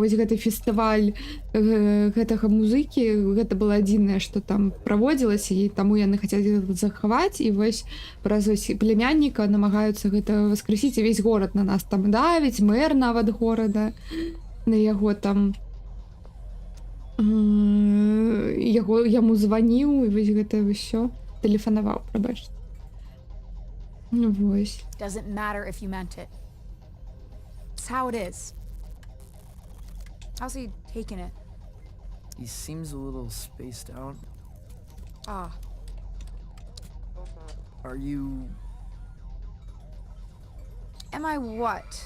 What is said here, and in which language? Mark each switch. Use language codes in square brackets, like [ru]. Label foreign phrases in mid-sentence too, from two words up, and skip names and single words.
[be] вось гэты фестываль гэтага музыкі, гэта было адзінае, што там праводзілася, і таму яны хацелі захаваць, і вось праз вось племянніка намагаюцца гэта воскресіць, і весь горад на нас там давіць, мэр нават горада на яго там яму званіў, і вось гэта ўсё тэлефанаваў, прабачце. Вось. [en] Doesn't matter if you meant it. It's how it is. How's he taking it? He seems a little spaced out. Ah. Are you... Am I what?